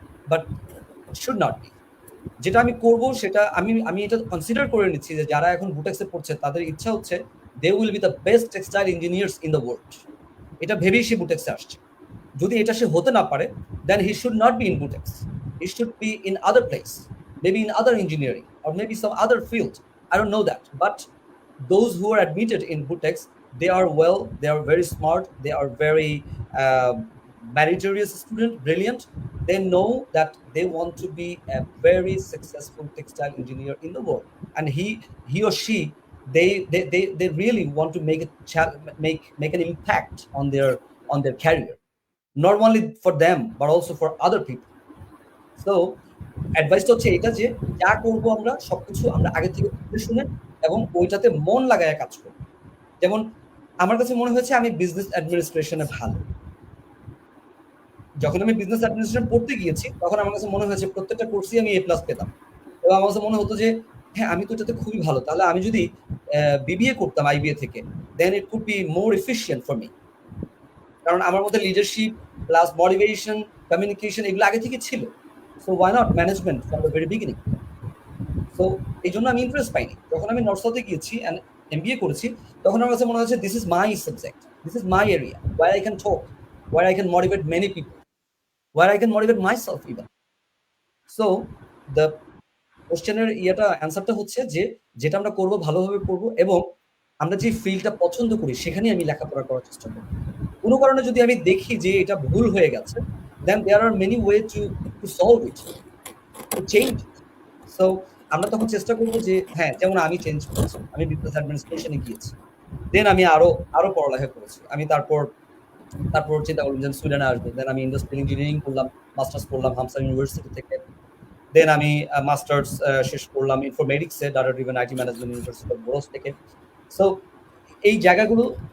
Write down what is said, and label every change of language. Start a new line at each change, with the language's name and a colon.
English: But should not be.
Bangla: যেটা আমি করব সেটা আমি এটা কনসিডার করে নিচ্ছি যে যারা এখন বুটেক্সে পড়ছে তাদের ইচ্ছা হচ্ছে
English: They will be the best textile engineers in the world.
Bangla: এটা ভেবেই সে বুটেক্সে আসছে। যদি এটা সে হতে না পারে,
English: Then he should not be in Butex, he should be in other place, maybe in other engineering or maybe some other field. I don't know that. But those who are admitted in Butex, they are well, they are very smart, they are very meritorious student, brilliant. They know that they want to be a very successful textile engineer in the world, and he or she they really want to make an impact on their career, not only for them but also for other people.
Bangla: So অ্যাডভাইসটা হচ্ছে এটা যে যা করবো আমরা সবকিছু আমরা আগে থেকে বুঝে শুনে এবং ওইটাতে মন লাগায় কাজ করবো। যেমন আমার কাছে মনে হয়েছে আমি বিজনেস অ্যাডমিনিস্ট্রেশনে ভালো। যখন আমি বিজনেস অ্যাডমিনিস্ট্রেশন পড়তে গিয়েছি তখন আমার কাছে মনে হয়েছে প্রত্যেকটা কোর্সে আমি A+ পেতাম, এবং আমার কাছে মনে হতো যে হ্যাঁ আমি তো এটাতে খুবই ভালো, তাহলে আমি যদি বিবিএ করতাম আইবিএ থেকে,
English: Then it could be more efficient for me.
Bangla: কারণ আমার মধ্যে লিডারশিপ প্লাস মোটিভেশন কমিউনিকেশন এগুলো আগে থেকে ছিল।
English: So why not management from the very beginning?
Bangla: So এই জন্য আমি ইন্টারেস্ট পাইনি। যখন আমি নর্থ সাউথে গিয়েছি
English: and MBA
Bangla: করেছি তখন আমার কাছে মনে হচ্ছে
English: this is my subject, this is my area where I can talk, where I can motivate many people, where I can motivate myself even.
Bangla: So the কোশ্চেনের অ্যান্সারটা হচ্ছে যে যেটা আমরা করব ভালোভাবে করব এবং আমরা যে ফিল্ডটা পছন্দ করি সেখানেই আমি লেখাপড়া করার চেষ্টা করব। কোনো কারণে যদি আমি দেখি যে এটা ভুল হয়ে গেছে,
English: then there are many ways to solve it, to change it.
Bangla: So আমরা তখন চেষ্টা করবো যে হ্যাঁ, যেমন আমি চেঞ্জ করেছি, আমি বিজনেস অ্যাডমিনিস্ট্রেশনে গিয়েছি, দেন আমি আরো পড়ালেখা করেছি। আমি তারপর চিন্তা করলাম যে সুইডেনে আসবো, দেন আমি ইন্ডাস্ট্রিয়াল ইঞ্জিনিয়ারিং করলাম, মাস্টার্স করলাম হামসা ইউনিভার্সিটি থেকে, দেন আমি মাস্টার্স শেষ করলাম ইনফরমেটিক্সে data driven IT management university of বোরস থেকে। সো এই জায়গাগুলো